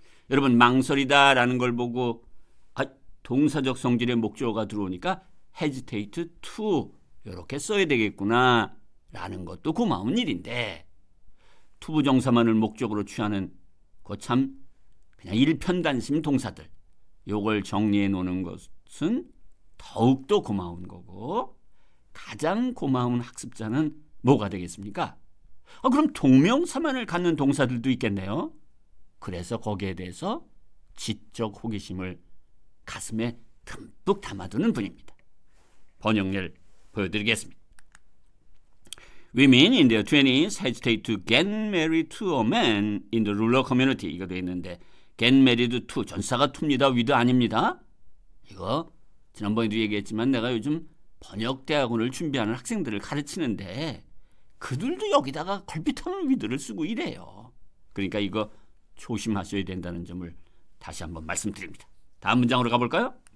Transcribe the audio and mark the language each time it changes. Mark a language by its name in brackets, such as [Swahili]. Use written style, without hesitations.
[Korean] 여러분 망설이다라는 걸 보고 동사적 성질의 목적어가 들어오니까 hesitate to 이렇게 써야 되겠구나 라는 것도 고마운 일인데 투부정사만을 목적으로 취하는 참 그냥 일편단심 동사들 요걸 정리해 놓는 것은 더욱더 고마운 거고 가장 고마운 학습자는 뭐가 되겠습니까? 그럼 동명사만을 갖는 동사들도 있겠네요. 그래서 거기에 대해서 지적 호기심을 가슴에 듬뿍 담아두는 분입니다. 번역을 보여드리겠습니다. [English] Women in their 20s hesitate to get married to a man in the rural community. [Korean] 이거 되어 있는데 [English] get married to [Korean] 전사가 to입니다. with 아닙니다. 이거 지난번에도 얘기했지만 내가 요즘 번역대학원을 준비하는 학생들을 가르치는데 그들도 여기다가 걸핏하면 with를 쓰고 이래요. 그러니까 이거 조심하셔야 된다는 점을 다시 한번 말씀드립니다. 다음 문장으로 가볼까요?